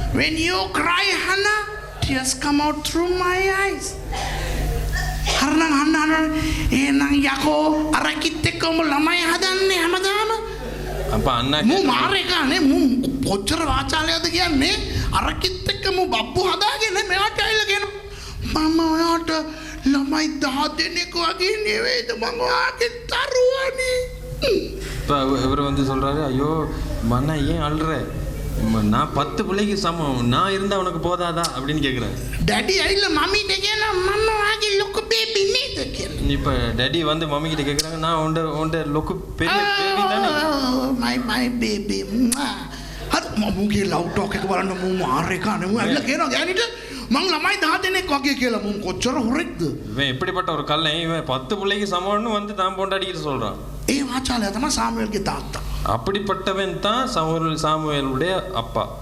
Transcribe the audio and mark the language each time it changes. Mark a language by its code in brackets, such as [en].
[en] When you cry Hannah, tears come out through my eyes. [si] හරනම් අන්න එහෙනම් යකෝ අර කිත් එක්කම ළමයි හදන්නේ හැමදාම. [ta] அப்ப அண்ணா [si] මු මාරේකානේ මු කොච්චර වාචාලයක්ද කියන්නේ අර කිත් එක්ක මු බබ්බු හදාගෙන මෙයාට ඇවිල්ලා කියනවා මම ඔයාට ළමයි 10 දෙනෙක් වගේ නෙවෙයිද මම ඔයාගේ දරුවනේ. [ta] இப்போ இவர் வந்து சொல்றாரு, ஐயோ மண்ணா ஏன் அழுற? நான் 10 பிள்ளைக்கு சமம், நான் இருந்தா உனக்கு போதாதா அப்படின்னு கேட்குறேன். [si] ඩැඩි ඇවිල්ලා මම්මිට කියනවා මම ඔයාගේ ලොකු බේබි නේද කියලා. [ta] இப்போ டேடி வந்து மம்மி கிட்ட கேட்குறாங்க, நான் உண்ட லொக்கு பெரிய பேபி தானே. [en] my baby. [si] හරි මමුගේ ලව් ටොක් එක බලන්න මු මාරේකානේ මු ඇවිල්ලා කියනවා ගෑනිට මං ළමයි 10 දෙනෙක් වගේ කියලා මු කොච්චර හොරෙක්ද? [ta] இவன் எப்படிப்பட்ட ஒரு கல்லை, இவன் 10 பிள்ளைக்கு சமம்னு வந்து தான் பொண்டாடிக்கிட்டு சொல்றான். [si] ඒ වාචාලය තමයි සාමුවෙල්ගේ තාත්තා. [ta] அப்படிப்பட்டவன் தான் சாமுவேலுடைய அப்பா.